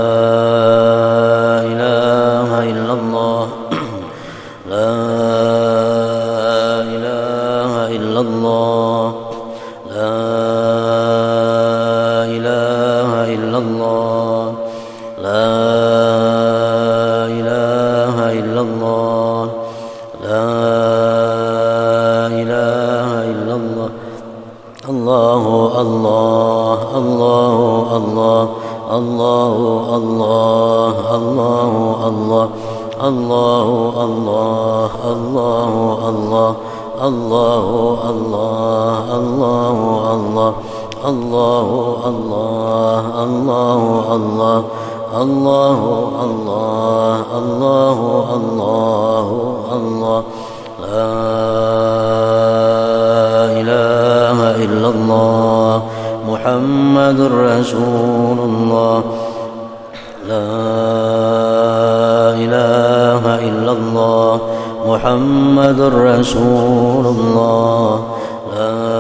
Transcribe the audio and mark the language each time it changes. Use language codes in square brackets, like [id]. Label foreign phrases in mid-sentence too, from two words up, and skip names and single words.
[ar] إله إلا الله لا إله إلا الله لا إله إلا الله لا إله إلا الله لا إله إلا الله. الله الله الله الله الله الله الله الله الله الله الله الله الله الله الله الله الله الله الله الله الله الله الله الله لا إله إلا الله محمد رسول الله، لا إله إلا الله محمد رسول الله، لا